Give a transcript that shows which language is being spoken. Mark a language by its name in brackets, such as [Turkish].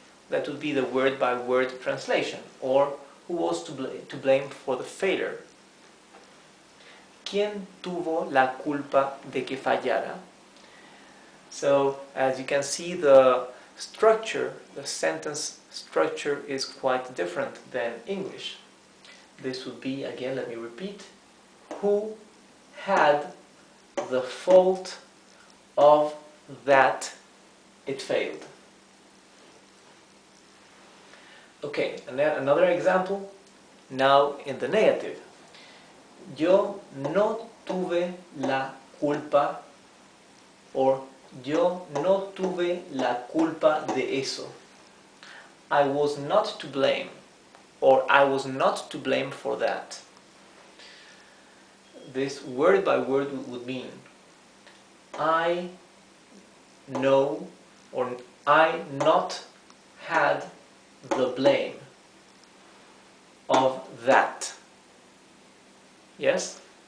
[English] That would be the word-by-word translation, or who was to blame for the failure. [Spanish] ¿Quién tuvo la culpa de que fallara? [English] So, as you can see, the structure, the sentence structure is quite different than English. This would be, again, let me repeat, who had the fault of that it failed. Okay, and then another example, now in the negative. [Spanish] Yo no tuve la culpa, [English] or [Spanish] yo no tuve la culpa de eso. [English] I was not to blame, or I was not to blame for that. This word by word would mean I know, or I not had the blame of that. Yes?